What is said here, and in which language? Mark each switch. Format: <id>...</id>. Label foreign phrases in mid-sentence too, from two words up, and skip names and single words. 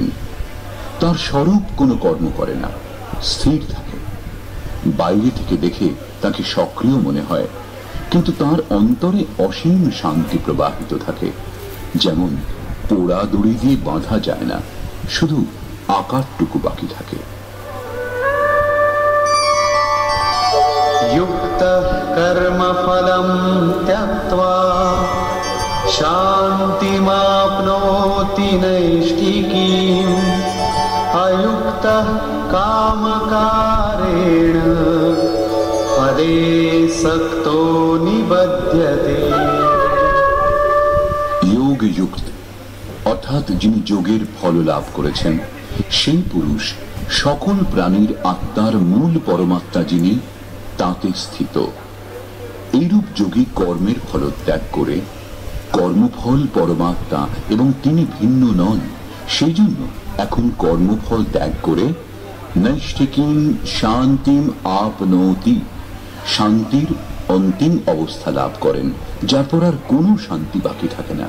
<bn>তার স্বরূপ কোনো কর্ম করে না, স্থির থাকে। বাইরে থেকে দেখে তাকে সক্রিয় মনে হয়, কিন্তু তার অন্তরে অসীম শান্তি প্রবাহিত থাকে। যেমন পোড়া দড়ি দিয়ে বাঁধা যায় না, শুধু আকারটুকু বাকি থাকে।</bn> <sa>युक्तः कर्मफलं त्यक्त्वा शान्तिमाप्नोति नैष्ठिकीम् अयुक्तः कामकारेण पदे सक्तो निबध्यते।</sa> <bn>যোগযুক্ত অর্থাৎ যিনি যোগের ফল লাভ করেছেন, সেই পুরুষ সকল প্রাণীর আত্মার মূল পরমাত্মা যিনি, তাতে স্থিত। এইরূপ যোগী কর্মের ফল ত্যাগ করে, কর্মফল পরমাত্মা এবং তিনি ভিন্ন নন, সেই জন্য এখন কর্মফল ত্যাগ করে</bn> <sa>নৈষ্ঠিকীম শান্তিম আপনৌতি,</sa> <bn>শান্তির অন্তিম অবস্থা লাভ করেন, যার পর আর কোনো শান্তি বাকি থাকে না।</bn>